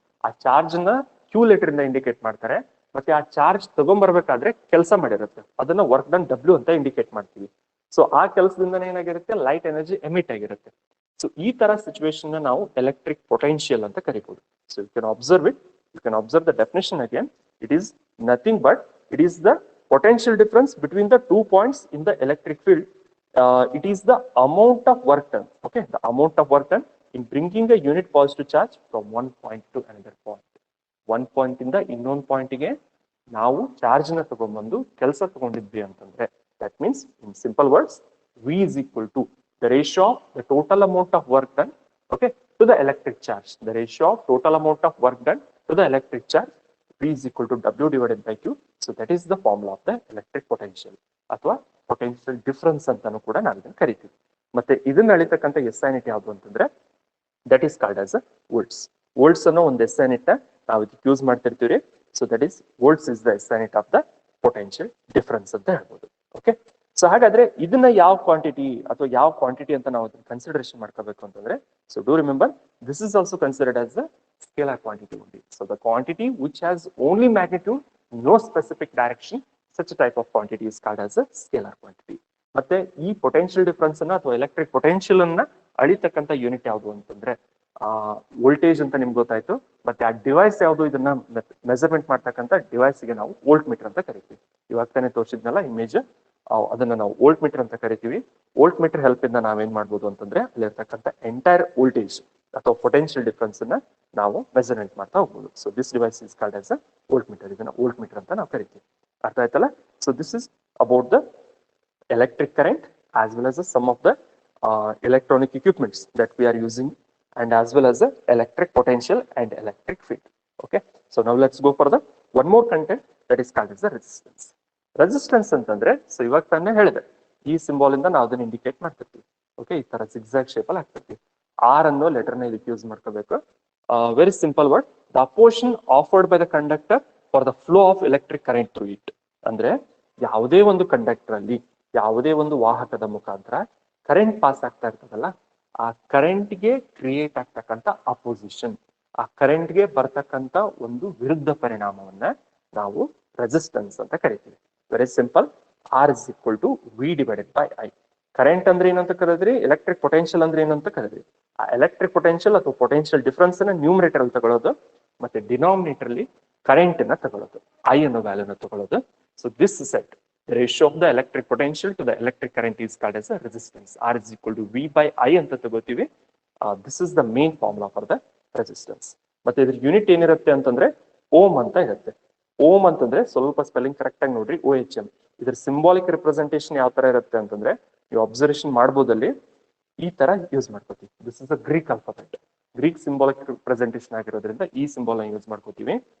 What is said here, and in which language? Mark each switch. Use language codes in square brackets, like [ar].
[kn] ಆ ಚಾರ್ಜ್ ನ Q letter ಇಂದ ಇಂಡಿಕೇಟ್ ಮಾಡ್ತಾರೆ. ಮತ್ತೆ ಆ ಚಾರ್ಜ್ ತಗೊಂಡ್ಬರ್ಬೇಕಾದ್ರೆ ಕೆಲಸ ಮಾಡಿರುತ್ತೆ, ಅದನ್ನ ವರ್ಕ್ ಡನ್ W ಅಂತ ಇಂಡಿಕೇಟ್ ಮಾಡ್ತೀವಿ. ಸೊ ಆ ಕೆಲಸದಿಂದ ಏನಾಗಿರುತ್ತೆ, ಲೈಟ್ ಎನರ್ಜಿ ಎಮಿಟ್ ಆಗಿರುತ್ತೆ. ಸೊ ಈ ತರ ಸಿಚುವೇಶನ್ ನಾವು ಎಲೆಕ್ಟ್ರಿಕ್ ಪೊಟೆನ್ಶಿಯಲ್ ಅಂತ ಕರಿಬಹುದು. [en] So you can observe it, you can observe the definition again. It is nothing but it is the potential difference between the 2 points in the electric field. It is the amount of work done, okay, the amount of work done in bringing a unit positive charge from one point to another point. One point ಇಂದ [kn] ಇನ್ನೊಂದು ಪಾಯಿಂಟ್ಗೆ ನಾವು charge ನ ತಗೊಂಡ್ಬಂದು ಕೆಲಸ ತಗೊಂಡಿದ್ವಿ ಅಂತಂದ್ರೆ, [en] that means in simple words, V is equal to the ratio of the total amount of work done, okay, to the electric charge. The ratio of total amount of work done to the electric charge, V is equal to W divided by Q. So that is the formula of the electric potential ಅಥವಾ potential difference [kn] ಅಂತಾನು ಕೂಡ ನಾವು ಇದನ್ನ ಕರಿತೀವಿ. ಮತ್ತೆ ಇದನ್ನ ಅಳಿತಕ್ಕಂಥ SI unit ಯಾವುದು ಅಂತಂದ್ರೆ [en] that is called as a volts. [kn] Volts ಅನ್ನೋ ಒಂದು SI ಯೂನಿಟ್ ನಾವು ಇದಕ್ಕೆ ಯೂಸ್ ಮಾಡ್ತಿರ್ತೀವಿ. [en] So that is volts is the SI unit of the potential difference [kn] ಅಂತ ಹೇಳ್ಬೋದು. ಓಕೆ, ಸೊ ಹಾಗಾದ್ರೆ ಇದನ್ನ ಯಾವ ಕ್ವಾಂಟಿಟಿ ಅಥವಾ ಯಾವ ಕ್ವಾಂಟಿಟಿ ಅಂತ ನಾವು ಕನ್ಸಿಡರೇಷನ್ ಮಾಡ್ಕೋಬೇಕು ಅಂತಂದ್ರೆ, [en] So do remember this is also considered as the scalar quantity only. So the quantity which has only magnitude, no specific direction, such a type of quantity is called as a scalar quantity. [kn] ಮತ್ತೆ ಈ potential difference ಅನ್ನ ಅಥವಾ electric potential ಅನ್ನ ಅಳಿತಕ್ಕಂಥ unit ಯಾವುದು ಅಂತಂದ್ರೆ voltage ಅಂತ ನಿಮ್ಗೆ ಗೊತ್ತಾಯ್ತು. ಮತ್ತೆ ಆ ಡಿವೈಸ್ ಯಾವುದು, ಇದನ್ನ ಮೆಜರ್ಮೆಂಟ್ ಮಾಡ್ತಕ್ಕಂಥ ಡಿವೈಸ್ ಗೆ ನಾವು ವೋಲ್ಟ್ ಮೀಟರ್ ಅಂತ ಕರಿತೀವಿ. ಇವಾಗ ತಾನೇ ತೋರಿಸಿದ್ನಲ್ಲ ಇಮೇಜ್, ಅದನ್ನ ನಾವು ವೋಲ್ಟ್ ಮೀಟರ್ ಅಂತ ಕರಿತೀವಿ. ವೋಲ್ಟ್ ಮೀಟರ್ ಹೆಲ್ಪ್ ಇಂದ ನಾವೇನ್ ಮಾಡ್ಬೋದು ಅಂತಂದ್ರೆ ಅಲ್ಲಿರ್ತಕ್ಕಂಥ ಎಂಟೈರ್ ವೋಲ್ಟೇಜ್ ಅಥವಾ ಪೊಟೆನ್ಶಿಯಲ್ ಡಿಫರೆನ್ಸ್ ಅನ್ನ ನಾವು ಮೆಜರ್ಮೆಂಟ್ ಮಾಡ್ತಾ ಹೋಗ್ಬೋದು. [en] So this device is called as a voltmeter. [kn] ಇದನ್ನ ವೋಲ್ಟ್ ಮೀಟರ್ ಅಂತ ನಾವು ಕರಿತೀವಿ. ಅರ್ಥ ಆಯ್ತಲ್ಲ? [en] So this is about the electric current as well as some of the electronic equipments that we are using, and as well as the electric potential and electric field. Okay, so now let's go for the one more content that is called as the resistance. [kn] Resistance ಅಂತಂದ್ರೆ, so ಇವಾಗ ತಾನೇ ಹೇಳಿದೆ ಈ symbol ಇಂದ ನಾವು ಅದನ್ನ indicate ಮಾಡ್ತಿರ್ತೀವಿ. Okay, ಈ ತರ zigzag shape ಅಲ್ಲಿ ಹಾಕ್ತಿರ್ತೀವಿ. ಆರ್ ಅನ್ನೋ ಲೆಟರ್ ನ ಇದಕ್ಕೆ ಯೂಸ್ ಮಾಡ್ಕೋಬೇಕು. [en] Very simple word, the opposition offered by the conductor for the flow of electric current through it. [kn] ಅಂದ್ರೆ ಯಾವುದೇ ಒಂದು ಕಂಡಕ್ಟರ್ ಅಲ್ಲಿ, ಯಾವುದೇ ಒಂದು ವಾಹಕದ ಮುಖಾಂತರ ಕರೆಂಟ್ ಪಾಸ್ ಆಗ್ತಾ ಇರ್ತದಲ್ಲ, ಆ ಕರೆಂಟ್ಗೆ ಕ್ರಿಯೇಟ್ ಆಗ್ತಕ್ಕಂಥ ಅಪೋಸಿಷನ್, ಆ ಕರೆಂಟ್ಗೆ ಬರ್ತಕ್ಕಂಥ ಒಂದು ವಿರುದ್ಧ ಪರಿಣಾಮವನ್ನ ನಾವು ರೆಸಿಸ್ಟೆನ್ಸ್ ಅಂತ ಕರಿತೀವಿ. [en] Very simple, R is equal to V divided by I. [kn] Current ಅಂದ್ರೆ ಏನಂತ ಕರೆದ್ರಿ, ಎಲೆಕ್ಟ್ರಿಕ್ ಪೊಟೆನ್ಶಿಯಲ್ ಅಂದ್ರೆ ಏನಂತ ಕರೆದ್ರಿ. ಆ ಎಲೆಕ್ಟ್ರಿಕ್ ಪೊಟೆನ್ಶಿಯಲ್ ಅಥವಾ ಪೊಟೆನ್ಶಿಯಲ್ ಡಿಫರೆನ್ಸ್ ಅನ್ನ ನ್ಯೂಮರೇಟರ್ ಅಲ್ಲಿ ತಗೊಳ್ಳೋದು, ಮತ್ತೆ ಡಿನಾಮಿನೇಟರ್ ಅಲ್ಲಿ ಕರೆಂಟ್ ಅನ್ನ ತಗೊಳ್ಳೋದು, ಐ ಅನ್ನೋ ವ್ಯಾಲ್ಯೂನ ತಗೊಳ್ಳೋದು. [en] So this set the ratio of the electric potential to the electric current is called as a resistance. R is equal to V by I [kn] ಅಂತ ತಗೋತೀವಿ. [en] This is the main formula for the resistance. [kn] ಮತ್ತೆ ಇದ್ರ unit ಏನಿರುತ್ತೆ ಅಂತಂದ್ರೆ ohm ಅಂತ ಇರುತ್ತೆ. Ohm ಅಂತಂದ್ರೆ ಸ್ವಲ್ಪ ಸ್ಪೆಲ್ಲಿಂಗ್ ಕರೆಕ್ಟ್ ಆಗಿ ನೋಡ್ರಿ, OHM. ಇದ್ರ ಸಿಂಬಾಲಿಕ್ ರಿಪ್ರೆಸೆಂಟೇಷನ್ ಯಾವ ತರ ಇರುತ್ತೆ ಅಂತಂದ್ರೆ, ನೀವು ಅಬ್ಸರ್ವೇಷನ್ ಮಾಡ್ಬೋದಲ್ಲಿ ಈ ತರ ಯೂಸ್ ಮಾಡ್ಕೋತೀವಿ. [en] This is a Greek alphabet. [kn] Greek symbolic representation ಆಗಿರೋದ್ರಿಂದ ಈ ಸಿಂಬಾಲ್ ನ ಯೂಸ್ ಮಾಡ್ಕೋತೀವಿ.